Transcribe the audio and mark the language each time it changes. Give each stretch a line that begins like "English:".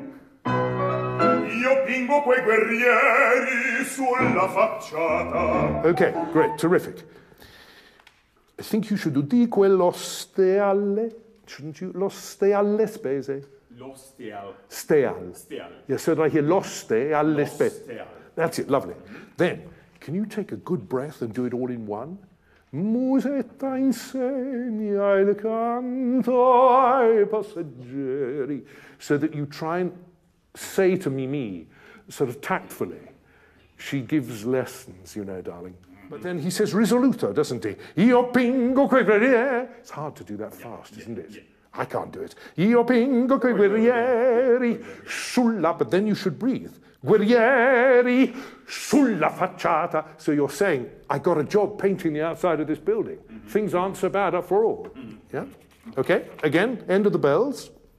Italian: Io pingo quei guerrieri sulla facciata.
English: Okay, great, terrific. I think you should do
Italian: di quell'oste alle,
English: shouldn't you?
Italian: L'oste alle spese. L'oste al.
English: Steal. Steal. Yes, so I hear
Italian: l'oste alle spese. L'oste al.
English: That's it, lovely. Then, can you take a good breath and do it all in one?
Italian: Musetta insegna il canto ai passeggeri.
English: So that you try and say to Mimi, sort of tactfully, she gives lessons, you know, darling. But then he says risoluto, doesn't he?
Italian: Io pingo quei guerrieri.
English: It's hard to do that fast, isn't it? I can't do it.
Italian: Io pingo quei guerrieri sulla,
English: but then you should breathe.
Italian: Guerrieri sulla facciata.
English: So you're saying, I got a job painting the outside of this building. Things aren't so bad after all. Yeah? Okay, again, end of the bells.